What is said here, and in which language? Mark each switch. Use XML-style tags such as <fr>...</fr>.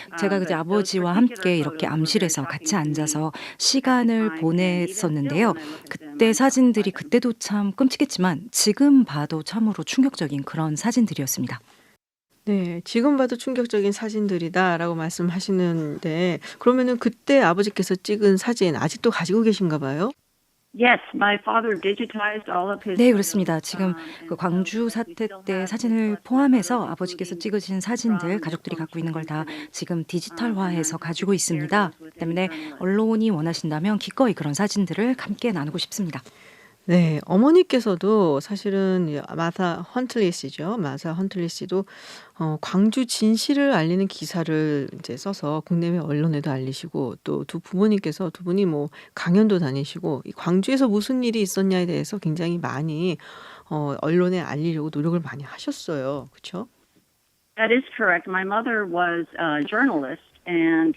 <ko>제가 이제 아버지와 함께 이렇게 암실에서 같이 앉아서 시간을 보냈었는데요. 그때 사진들이 그때도 참 끔찍했지만 지금 봐도 참으로 충격적인 그런 사진들이었습니다. 네, 지금 봐도 충격적인 사진들이다라고 말씀하시는데 그러면은 그때 아버지께서 찍은 사진 아직도 가지고 계신가 봐요?</ko> <en>Yes, my father digitized all of his.</en> <ko>네, 그렇습니다. 지금 그 광주 사태 때 사진을 포함해서 아버지께서 찍으신 사진들 가족들이 갖고 있는 걸 다 지금 디지털화해서 가지고 있습니다. 때문에 언론이 원하신다면 기꺼이 그런 사진들을 함께 나누고 싶습니다. 네. 어머니께서도 사실은 마사 헌틀리 씨죠. 마사 헌틀리 씨도 광주 진실을 알리는 기사를 이제 써서 국내외 언론에도 알리시고 또 두 부모님께서 두 분이 뭐 강연도 다니시고 이 광주에서 무슨 일이 있었냐에 대해서 굉장히 많이 언론에 알리려고 노력을 많이 하셨어요. 그쵸?</ko> <en>That is correct. My mother was a journalist and</en>